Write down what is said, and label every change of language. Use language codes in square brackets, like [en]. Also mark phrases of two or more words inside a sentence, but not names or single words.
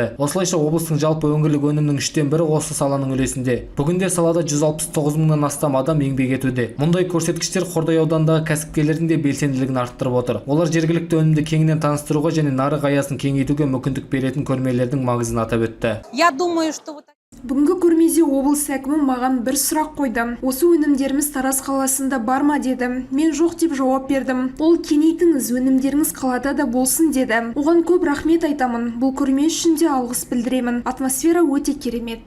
[kk] Осылайша облыстың жалпы өңірлік өнімнің 1/3 осы саланың үлесінде. Бүгінде салада 169 мыңнан астам адам еңбек етуде. Мұндай көрсеткіштер Қордай ауданындағы кәсіпкерлердің де белсенділігін арттырып отыр. Олар жергілікті өнімді кеңінен таныстыруға және нарық аясын кеңейтуге мүмкіндік беретін көрмелердің маңызын атап өтті. [ru] Я думаю, что [kk] Бүгінгі көрмеде облыс әкімі маған бір сұрақ қойды. Осы өнімдеріміз Тараз қаласында бар ма деді. Мен жоқ деп жауап бердім. Ол кеңейтіңіз, өнімдеріңіз қалада да болсын деді. Оған көп рахмет айтамын. Бұл көрме үшін де алғыс білдіремін. Атмосфера өте керемет.